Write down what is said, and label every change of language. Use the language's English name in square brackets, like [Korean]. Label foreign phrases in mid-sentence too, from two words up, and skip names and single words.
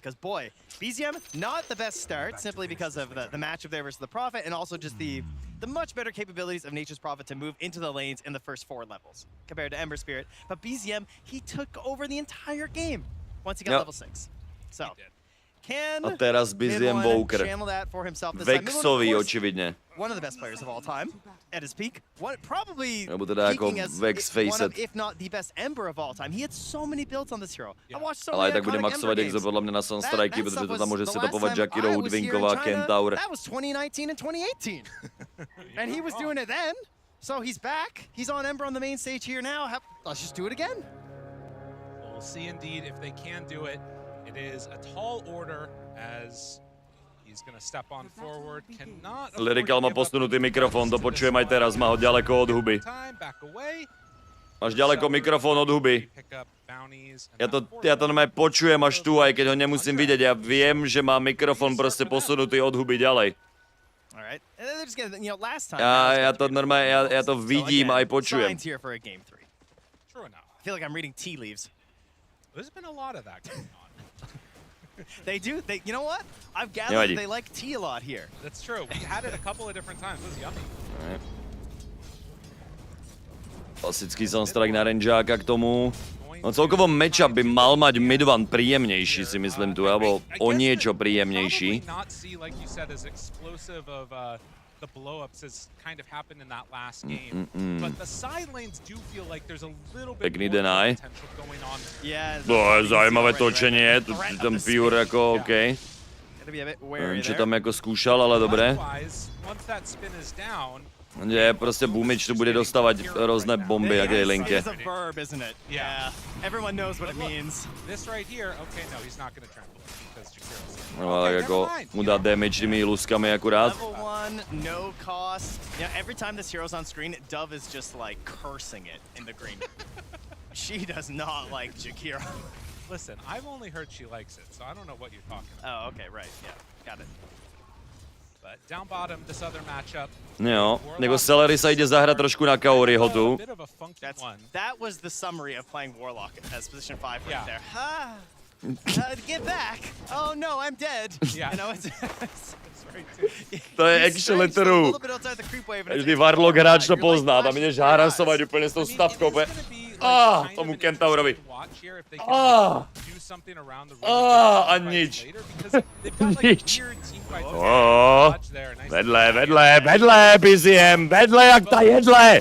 [English] Because boy, BZM not the best start simply because of the matchup there versus the Prophet, and also just the much better capabilities of Nature's Prophet to move into the lanes in the first 4 levels compared to Ember Spirit. But BZM, he took over the entire game once he got level 6. So, can [Czech] a teraz BZM Voker. Vexový očividně. [English] One of the best players of all time at his peak. Probably [Czech] nebo teda jako Vex Facet. [English] If not the best Ember of all time. He had so many builds on this hero. I watched so [Czech] ale tak bude maxovat Exo podle mě na Sunstriky, protože to tam může setupovat Jakiro, Woodwinková, Kentaur. [English] That was 2019 and 2018. And he was doing it then. So he's back. He's on Ember on the main stage here now. Let's just do it again. We'll see indeed if they can do it. It is a tall order as he's going to step on forward. [Slovak] Lyrical má posunutý mikrofon, to počujem aj teraz, má ho ďaleko od huby. Máš ďaleko mikrofon od huby. Ja to normálne počujem až tu, aj keď ho nemusím vidieť. Ja viem, že má mikrofon proste posunutý od huby ďalej. Ja to normálne, ja to vidím aj počujem. [English] I feel like I'm reading tea leaves. There's been a lot of that going on. They do. You know what? I've gathered they like tea a lot here. That's true. We had it a couple of different times. It was yummy. Right. [Slovak] Klasický Sunstrike na rangeáka k tomu. No celkovo matchup by mal mať mid one príjemnejší, si myslím tu, alebo o niečo príjemnejší. [English] The blow-ups has kind of happened in that last game, but the side lanes do feel like there's a little bit [Slovak] Pekný [English] more deny. potential going on. [Slovak] To je zajímavé točenie, ten Pure jako OK. Nevím, čo tam jako skúšal, ale dobré. [Czech] Je prostě Boomič tu bude dostávat různé bomby, jak je linke. No ale jako mu dá damage těmi luskami akurát. [English] No cost. Every time this hero's on screen, Dove is just like cursing it in the green. She does not like Jakiro. Listen, I've only heard she likes it, so I don't know what you're talking about. Oh, okay, right, yeah, got it. But down bottom, this other matchup. [Czech] Jo, jako Celery se jde zahrát trošku na Kaoriho tu. [English] That was the summary of playing Warlock as position 5 right there. Get back! Oh no, I'm dead. You know, it's [Czech] to je [English] actually true. [Slovak] Vždy Warlock hráč to pozná, tam jdeš harasovat úplně s tou stavkou. Tomu Kentaurovi. A nič. Nič. [Czech] Vedle, BZM, vedle jak ta jedle.